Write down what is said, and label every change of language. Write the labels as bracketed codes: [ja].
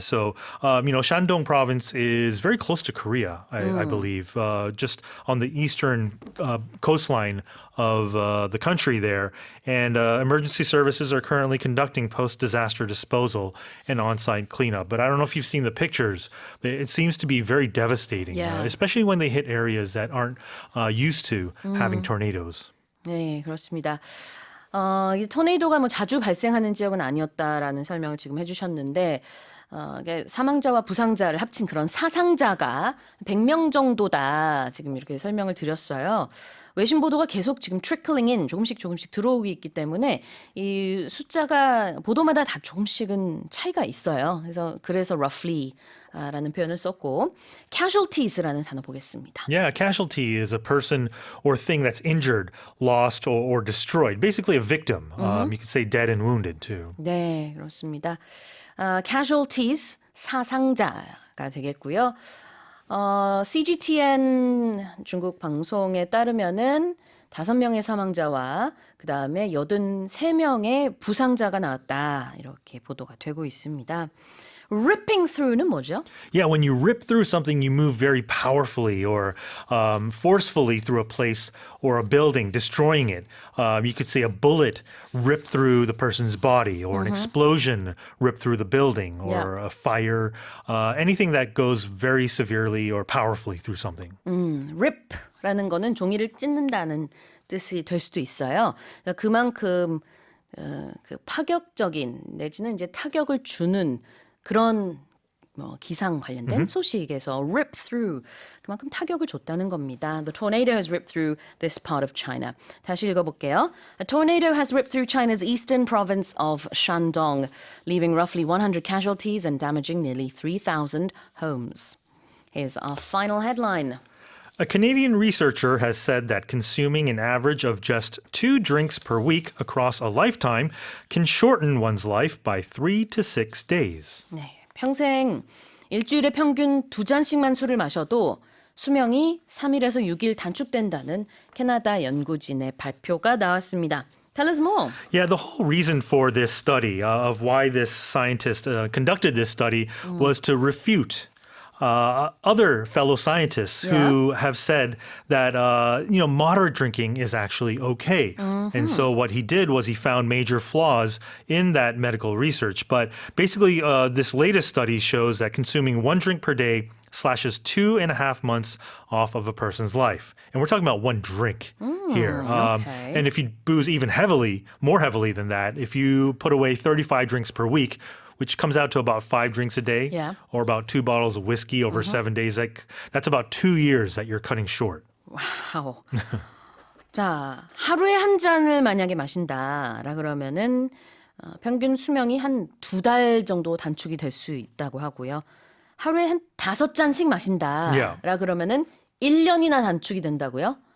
[en] So, Shandong province is very close to Korea, I believe, just on the eastern coastline of the country there. And emergency services are currently conducting post-disaster disposal and on-site cleanup. But I don't know if you've seen the pictures. It seems to be very devastating, Yeah. especially when they hit areas that aren't used to having tornadoes. [ko] 네, 그렇습니다. 이 토네이도가 뭐 자주 발생하는 지역은 아니었다라는 설명을 지금 해주셨는데, 이게 사망자와 부상자를 합친 그런 사상자가 100명 정도다. 지금 이렇게 설명을 드렸어요. 외신 보도가 계속 지금 [en] trickling in [ko] 조금씩 들어오고 있기 때문에 이 숫자가 보도마다 다 조금씩은 차이가 있어요. 그래서 roughly 라는 표현을 썼고 casualties라는 단어 보겠습니다. [en] Yeah, a casualty is a person or thing that's injured, lost, or destroyed. Basically a victim. You could say dead and wounded too. [ko] 네, 그렇습니다. casualties, 사상자가 되겠고요. CGTN 중국 방송에 따르면은 5명의 사망자와 그 다음에 83명의 부상자가 나왔다. 이렇게 보도가 되고 있습니다. [en] Ripping through [ko] 는 뭐죠? [en] Yeah, when you rip through something, you move very powerfully or forcefully through a place or a building, destroying it. You could say a bullet ripped through the person's body, or an explosion ripped through the building, or a fire, anything that goes very severely or powerfully through something. [ko] rip라는 거는 종이를 찢는다는 뜻이 될 수도 있어요. 그만큼 그 파격적인 내지는 이제 타격을 주는 그런 기상 관련된 소식에서 [en] rip through [ko] 그만큼 타격을 줬다는 겁니다. [en] The tornado has ripped through this part of China. [ko] 다시 읽어볼게요. [en] A tornado has ripped through China's eastern province of Shandong, leaving roughly 100 casualties and damaging nearly 3,000 homes. Here's our final headline. A Canadian researcher has said that consuming an average of just 2 drinks per week across a lifetime can shorten one's life by 3 to 6 days. [ko] 네, 평생 일주일에 평균 2잔씩만 술을 마셔도 수명이 3일에서 6일 단축된다는 캐나다 연구진의 발표가 나왔습니다. [en] Tell us more. Yeah, the whole reason for this study, of why this scientist conducted this study, was to refute other fellow scientists who have said that moderate drinking is actually okay. And so what he did was he found major flaws in that medical research. But basically, this latest study shows that consuming 1 drink per day slashes 2.5 months off of a person's life. And we're talking about 1 drink here. Okay. And if you booze even more heavily than that, if you put away 35 drinks per week, which comes out to about 5 drinks a day, or about 2 bottles of whiskey over 7 days. That's about 2 years that you're cutting short. [ko] 와우. 자, 하루에 한 잔을 만약에 마신다라 그러면은 평균 수명이 한 2달 정도 단축이 될 수 있다고 하고요. 하루에 한 5잔씩 마신다라 그러면은 1년이나 단축이 된다고요?